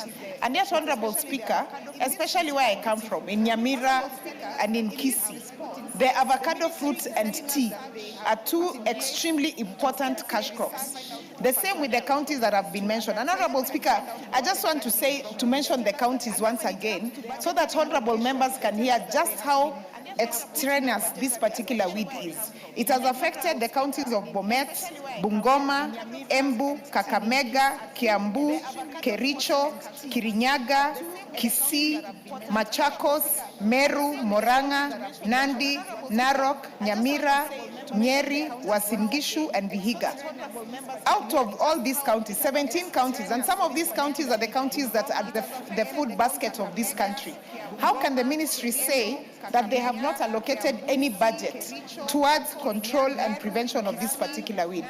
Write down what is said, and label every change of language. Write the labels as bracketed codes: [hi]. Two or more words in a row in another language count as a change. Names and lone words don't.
[en] And yet, Honorable Speaker, especially where I come from, in Nyamira and in Kisii, the avocado fruits and tea are two extremely important cash crops. The same with the counties that have been mentioned. And Honorable Speaker, I just want to mention the counties once again so that honorable members can hear just how extraneous this particular weed is. It has affected the counties of Bomet, Bungoma, Embu, Kakamega, Kiambu, Kericho, Kirinyaga, Kisii, Machakos, Meru, Moranga, Nandi, Narok, Nyamira, Nyeri, Uasin Gishu, and Vihiga. Out of all these counties, 17 counties, and some of these counties are the counties that are the food basket of this country. How can the ministry say that they have not allocated any budget towards control and prevention of this particular weed?